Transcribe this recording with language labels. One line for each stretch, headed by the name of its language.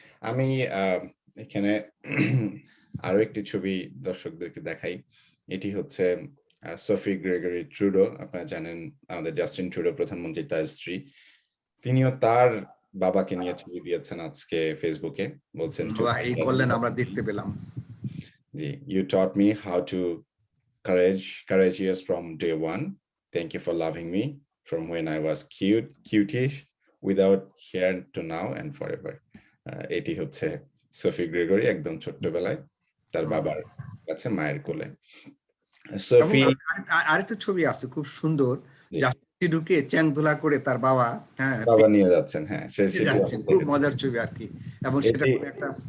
Bangla: আমি এখানে আরো একটি ছবি দর্শকদেরকে দেখাই। এটি হচ্ছে সোফি গ্রেগরি ট্রুডো। আপনারা জানেন আমাদের জাস্টিন ট্রুডো প্রধানমন্ত্রী, তার স্ত্রী, তিনিও তার বাবাকে নিয়ে ছবি দিয়েছেন আজকে ফেসবুকে। বলছেন এই করলেন, আমরা দেখতে পেলাম।
English: জি, you taught me how to courageous from day one. Thank you for loving me from when I was cutish without hair to now and forever.
Bangla: এটি হচ্ছে সোফি গ্রেগরি একদম ছোট্টবেলায় তার বাবার কাছে মায়ের কোলে। সোফি আরেকটা ছবি আছে খুব সুন্দর, জাস্টি ঢুকে চ্যাং ধুলা করে তার বাবা, হ্যাঁ, বাবা নিয়ে যাচ্ছেন, হ্যাঁ, সেটি যাচ্ছেন, খুব মজার ছবি আর কি। এবং সেটা একটা